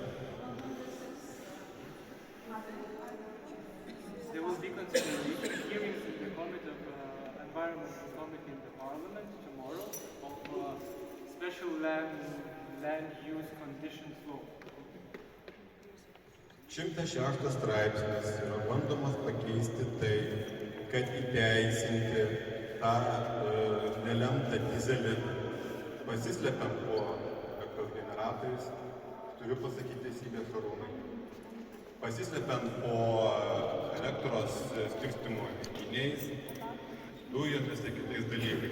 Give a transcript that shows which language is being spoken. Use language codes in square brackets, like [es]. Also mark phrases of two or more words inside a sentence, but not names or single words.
[en] There will be consideration hearings in the Committee of Environmental Committee in the Parliament tomorrow of special land use conditions law. [lt] 106 straipsnis yra bandomas pakeisti tai, kad įteisinti tą nelemtą dizelį, pasislepiant po elektros generatoriais, turiu pasakyti teisybę Šarūnai, pasislepiant po elektros skirstymo įrenginiais, dujomis ir kitais dalykais.